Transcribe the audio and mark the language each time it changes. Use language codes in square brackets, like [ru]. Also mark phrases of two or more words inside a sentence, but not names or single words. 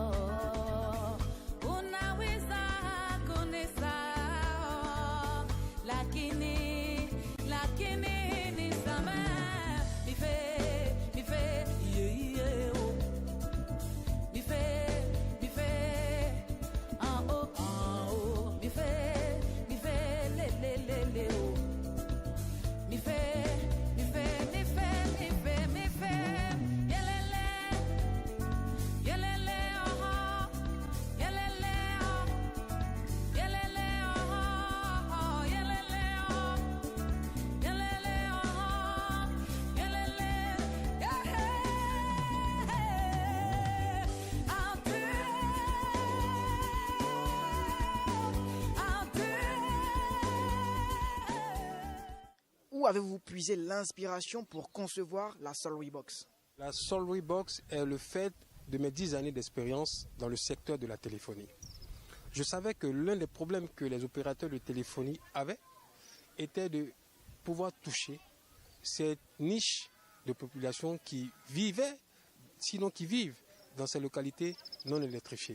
[sw] Unaweza kunisahau, lakini nisamehe. Nife, yeah, oh. Nife, oh, oh, oh. Nife, le, oh. Nife, yelele, oh, yelele, oh, yelele, oh, yelele, oh, yelele, oh, yelele, yeah. [en] I'll do. [fr] Où avez-vous puisé l'inspiration pour concevoir la Solery Box? La Solery Box est le fait de mes 10 années d'expérience dans le secteur de la téléphonie. Je savais que l'un des problèmes que les opérateurs de téléphonie avaient était de pouvoir toucher cette niche de population qui vivait, sinon qui vivent dans ces localités non électrifiées.